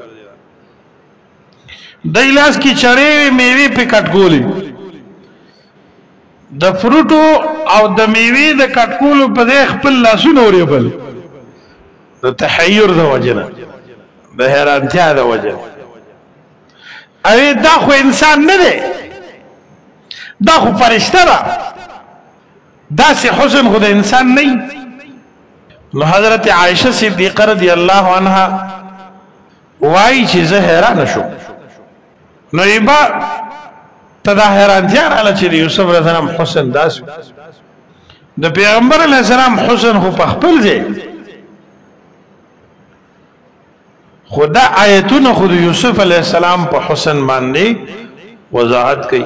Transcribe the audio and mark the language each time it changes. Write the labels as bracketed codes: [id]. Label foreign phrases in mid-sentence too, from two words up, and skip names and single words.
[ps] دی لاس کې چړې میوې پې کټ کولې، د فروټو او د میوې د کټ کولو په ځای خپل لاسونه ورېبل، د تحیر د وجې نه، د حیرانتیا د وجې نه. اوی دا خو انسان نه دی، دا خو فرشته ده، داسې حسن خو د انسان نه. نو حضرت عائشہ صدیقہ [ar] رضی اللہ عنہ [ps] وای چې زه حیران شوم. نو ایبا ته دا حیرانتیا راغله چې د یوسف [ar] علیه السلام [ps] حسن داسې د پیغمبر [ar] علیه السلام [ps] حسن خو په خپل ځای، خو دا آیتونه خو د یوسف [ar] علیه السلام [ps] په حسن باندې وضاحت کوي.